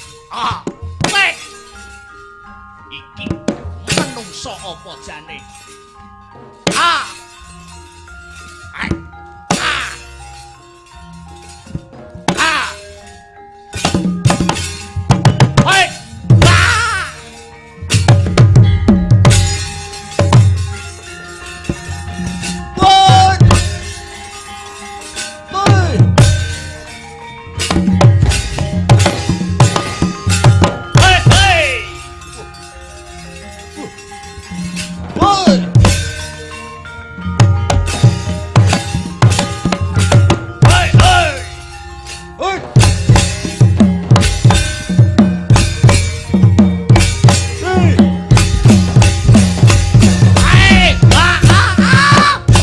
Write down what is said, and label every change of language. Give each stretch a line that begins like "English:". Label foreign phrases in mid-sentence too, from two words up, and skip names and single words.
Javanese: Weh. Iki menungso apa jane? Ah. Ai. Ah. Ah. Hei. Ah.
English: Boy. Boy. Hey, hey. Boy. Hey, hey. Hey. Hey. Hey. Ah, ah, ah.